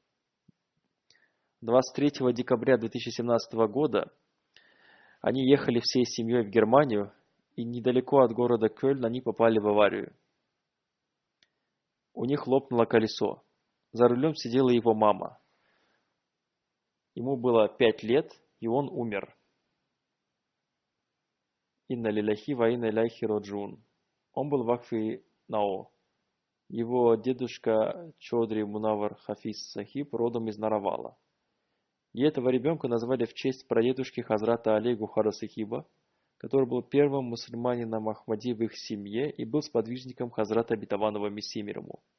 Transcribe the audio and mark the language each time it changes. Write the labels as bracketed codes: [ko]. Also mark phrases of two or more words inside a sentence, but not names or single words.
[ru] 23 декабря 2017 года они ехали всей семьей в Германию, и недалеко от города Кёльн они попали в аварию. У них лопнуло колесо. За рулем сидела его мама. Ему было 5 лет, и он умер. [ar] إنا لله وإنا إليه راجعون. [ru] Он был Вакфи Нао. Его дедушка Чодри Мунавар Хафиз Сахиб родом из Наравала. И этого ребенка назвали в честь прадедушки Хазрата Али Гухара Сахиба, который был первым мусульманином Ахмади в их семье и был сподвижником Хазрата Обетованного Мессии мир ему.